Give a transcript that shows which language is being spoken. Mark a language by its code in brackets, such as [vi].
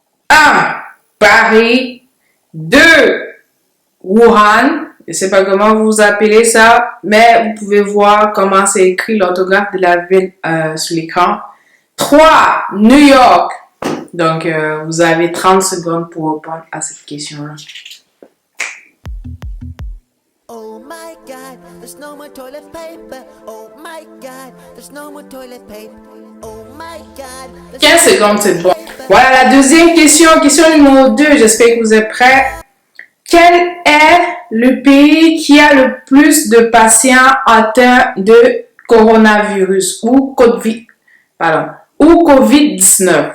[fr] 1. Paris. 2. Wuhan. Je ne sais pas comment vous appelez ça, mais vous pouvez voir comment c'est écrit l'orthographe de la ville sur l'écran. 3. New York. Donc, vous avez 30 secondes pour répondre à cette question-là. [en] Oh my God, there's no more toilet paper. Oh my God, there's no more toilet paper. Oh my God. [fr] 15 secondes, c'est bon. Voilà la deuxième question. Question numéro 2. J'espère que vous êtes prêts. Quel est le pays qui a le plus de patients atteints de coronavirus ou COVID-19?